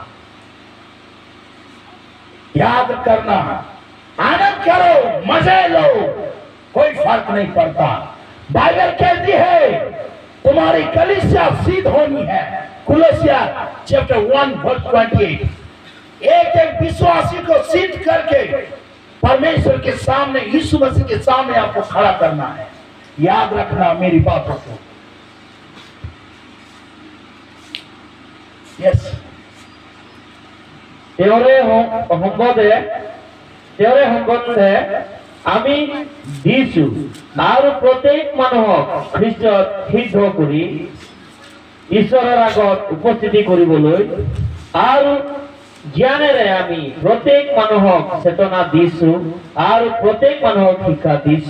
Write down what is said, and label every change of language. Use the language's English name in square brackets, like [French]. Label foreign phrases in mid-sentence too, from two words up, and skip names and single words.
[Hindi] याद करना आनंद करो मजे लो कोई फर्क नहीं पड़ता बाइबल कहती है तुम्हारी कलीसिया सिद्ध होनी है कुलोसिया चैप्टर 1:28 एक विश्वासी को सिद्ध करके परमेश्वर के सामने यीशु मसीह के सामने आपको खड़ा करना है याद रखना मेरी बातों को यस [Assamese] তেওৰে সম্বন্ধে আমি দিছো আৰু প্ৰত্যেক মানুহক খ্ৰীষ্টত সিদ্ধ কৰি ঈশ্বৰৰ আগত উপস্থিতি কৰিবলৈ আৰু জ্ঞানেৰে আমি প্ৰত্যেক মানুহক চেতনা দিছো আৰু প্ৰত্যেক মানুহক শিক্ষা দিছো